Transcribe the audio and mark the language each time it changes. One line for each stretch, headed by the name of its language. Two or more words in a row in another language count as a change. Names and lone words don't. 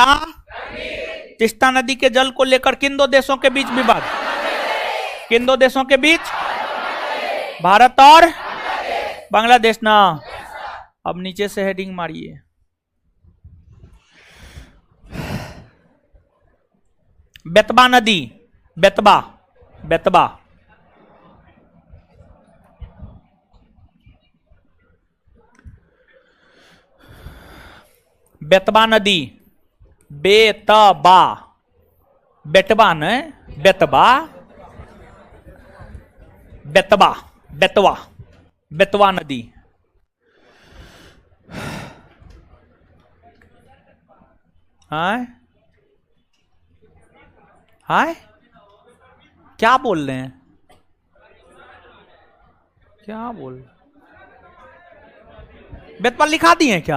Hindi: तीस्ता नदी के जल को लेकर किन दो देशों के बीच विवाद? किन दो देशों के बीच? भारत और बांग्लादेश ना। अब नीचे से हेडिंग मारिए, बेतबा नदी, बेतबा, बेतबा, बेतबा नदी, बेतबा, बेतबा न, बेतबा, बेतबा, बेतवा, बेतवा नदी। हाय हाय, क्या बोल रहे हैं? क्या बोल रहे? बेतवा लिखा दिए क्या?